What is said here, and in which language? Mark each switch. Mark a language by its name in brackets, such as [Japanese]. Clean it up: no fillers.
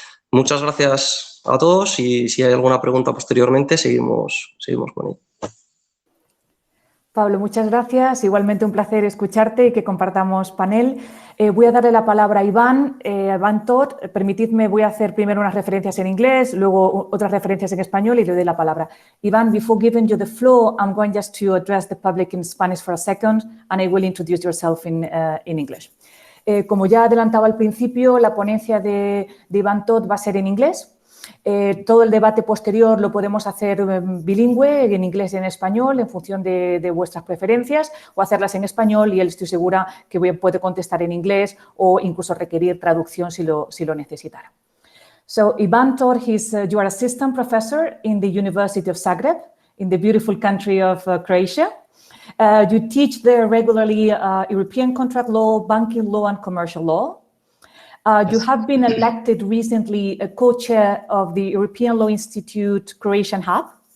[Spanish] Muchas gracias a todos y si hay alguna pregunta posteriormente seguimos con ello. Pablo, muchas gracias. Igualmente un placer escucharte y que compartamos panel. Voy a darle la palabra a Iván. Iván Todd, permitidme, voy a hacer primero unas referencias en inglés, luego otras referencias en español y le doy la palabra. [English] Iván, before giving you the floor, I'm going just to address the public in Spanish for a second and I will introduce yourself in English. [Spanish] Como ya adelantaba al principio, la ponencia de Iván Todd va a ser en inglés. Todo el debate posterior lo podemos hacer bilingüe, en inglés y en español, en función de vuestras preferencias, o hacerlas en español y él estoy segura que puede contestar en inglés o incluso requerir traducción si lo necesitara. [English] So, Iván Todd, you are assistant professor in the University of Zagreb, in the beautiful country of Croatia. You teach there regularly European contract law, banking law, and commercial law. You have been elected recently a co-chair of the European Law Institute Croatian Hub.